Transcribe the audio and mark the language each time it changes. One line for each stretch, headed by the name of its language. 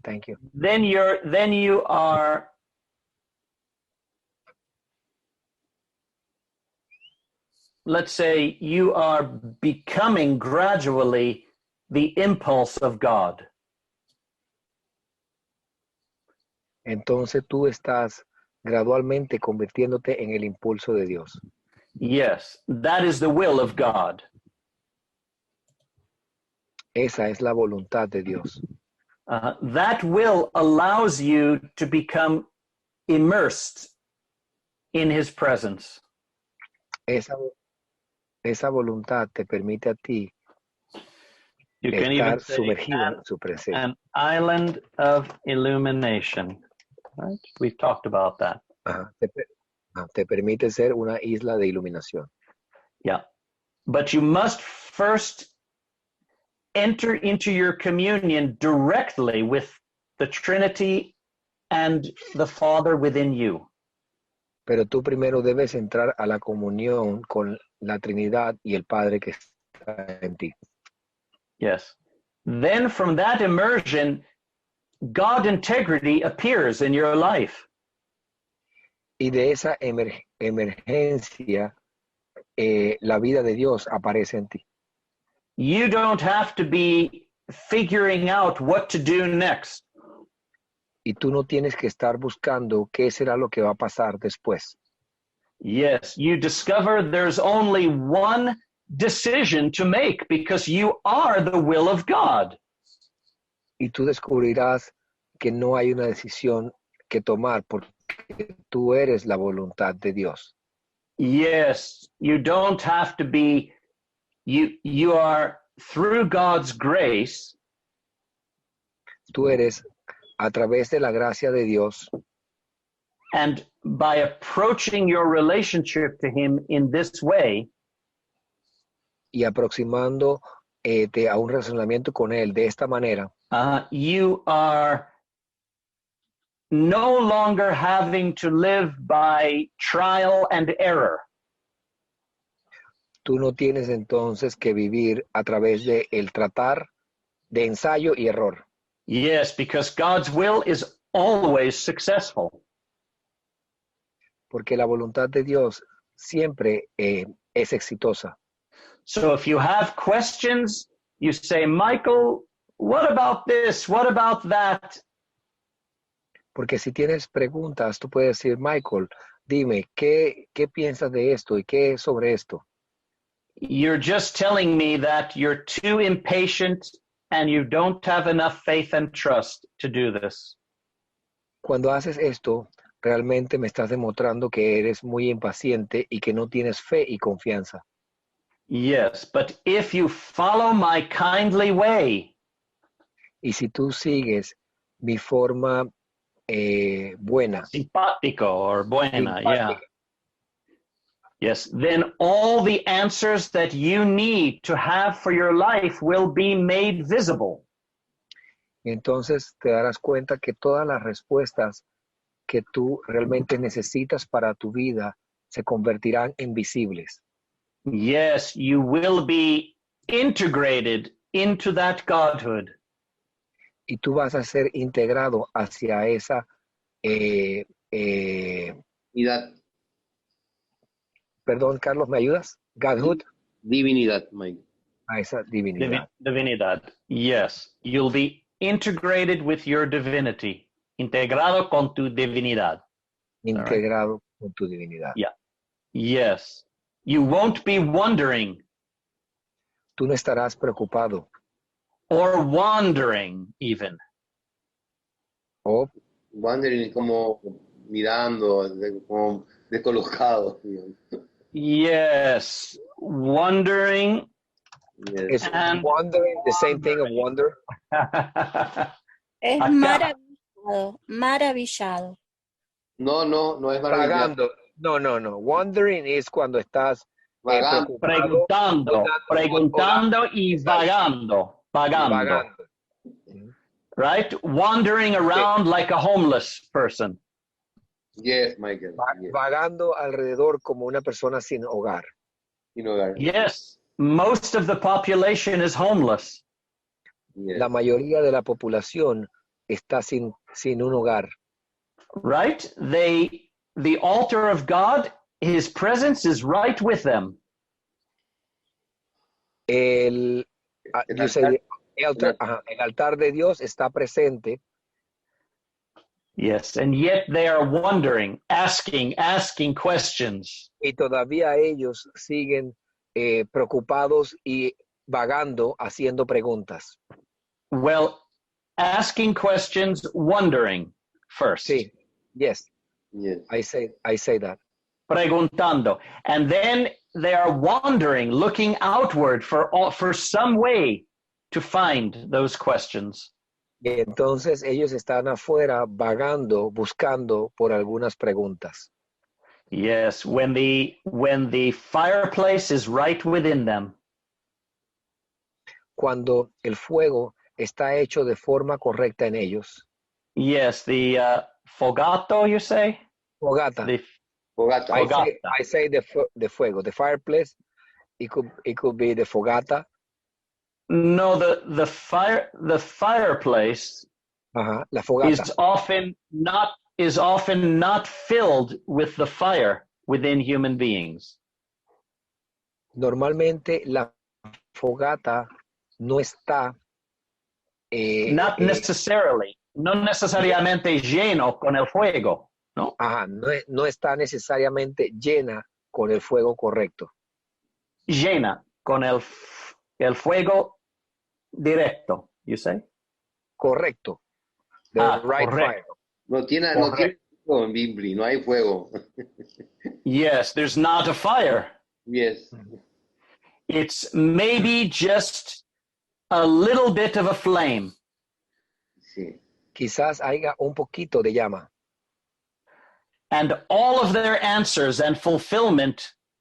English: Thank you. Then you are let's say you are becoming gradually the impulse of God.
Spanish: Entonces tú estás gradualmente convirtiéndote en el impulso de Dios.
English: Yes, that is the will of God.
Spanish: Esa es la voluntad de Dios.
English: That will allows you to become immersed in his presence.
Spanish: Esa voluntad te permite a ti
English: You can even
Spanish: estar
English: say
Spanish: sumergido en su presencia.
English: an island of illumination. Right? We've talked about that.
Spanish: Te permite ser una isla de iluminación.
English: Yeah. But you must first enter into your communion directly with the Trinity and the Father within you.
Spanish: Pero tú primero debes entrar a la comunión con la Trinidad y el Padre que está en ti.
English: Yes. Then from that immersion, God integrity appears in your life.
Spanish: Y de esa emergencia, la vida de Dios aparece en ti.
English: You don't have to be figuring out what to do next.
Spanish: Y tú no tienes que estar buscando qué será lo que va a pasar después.
English: Yes, you discover there's only one decision to make because you are the will of God.
Spanish: Y tú descubrirás que no hay una decisión que tomar porque tú eres la voluntad de Dios.
English: Yes, you don't have to be, you are through God's grace.
Spanish: Tú eres a través de la gracia de Dios.
English: And by approaching your relationship to him in this way,
Spanish: y aproximándote a un razonamiento con él de esta manera,
English: you are no longer having to live by trial and error.
Spanish: tú no tienes entonces que vivir a través de el tratar de ensayo y error.
English: Yes, because God's will is always successful.
Spanish: Porque la voluntad de Dios siempre es exitosa.
English: So if you have questions, you say, Michael, what about this? What about that?
Spanish: Porque si tienes preguntas, tú puedes decir, Michael, dime, ¿qué piensas de esto y qué sobre esto?
English: You're just telling me that you're too impatient and you don't have enough faith and trust to do this.
Spanish: Cuando haces esto, realmente me estás demostrando que eres muy impaciente y que no tienes fe y confianza.
English: Yes, but if you follow my kindly way,
Spanish: y si tú sigues mi forma buena, simpático or buena, simpática,
English: yeah. Yes, then all the answers that you need to have for your life will be made visible.
Spanish: entonces te darás cuenta que todas las respuestas que tú realmente necesitas para tu vida se convertirán en visibles.
English: Yes, you will be integrated into that Godhood.
Spanish: Y tú vas a ser integrado hacia esa Divinidad. Perdón, Carlos, ¿me ayudas?
English: Godhood.
Spanish: Divinidad, Mike. A esa divinidad. Divinidad.
English: Yes, you'll be integrated with your divinity.
Spanish: Integrado con tu divinidad. Integrado con tu divinidad.
English: Yeah. Yes. You won't be wondering.
Spanish: Tú no estarás preocupado.
English: Or wandering even.
Spanish: O Wandering, como mirando, como descolocado.
English: Yes. Wondering. Yes. is wondering the same thing of wonder?
Spanish: Es Acá. maravillado, maravillado. No es maravillado. Vagando. No. Wondering es cuando estás Vagando. preocupado, Preguntando y vagando. vagando.
English: right? Wandering around like a homeless person. Yes, Michael. Yes.
Spanish: Vagando alrededor como una persona sin hogar. Sin hogar.
English: Yes, most of the population is homeless. Yes.
Spanish: La mayoría de la población está sin un hogar.
English: Right? The altar of God, his presence is right with them.
Spanish: El altar. altar de Dios está presente.
English: Yes, and yet they are wondering, asking questions.
Spanish: Y todavía ellos siguen preocupados y vagando, haciendo preguntas.
English: Well, asking questions, wondering first.
Spanish: Sí,
English: yes. Yes. I say that.
Spanish: Preguntando.
English: And then they are wandering, looking outward for some way to find those questions.
Spanish: Y entonces ellos están afuera vagando, buscando por algunas preguntas.
English: Yes, when the fireplace is right within them.
Spanish: Cuando el fuego está hecho de forma correcta en ellos.
English: Yes, the fogato, you say?
Spanish: Fogata. Fogata.
English: I say the fuego. The fireplace, it could be the fogata. No, the fireplace
Spanish: La fogata
English: is often not filled with the fire within human beings.
Spanish: Normalmente la fogata no está
English: Not necessarily,
Spanish: no necesariamente lleno con el fuego, ¿no? no está necesariamente llena con el fuego correcto. Llena con el fuego directo,
English: you say?
Spanish: Correcto.
English: The right
Spanish: correcto.
English: fire.
Spanish: No tiene fuego en Bimbli, no hay fuego.
English: Yes, there's not a fire. Yes. It's maybe just a little bit of a flame.
Spanish: Sí. Quizás haya un poquito de llama.
English: And all of their answers and fulfillment.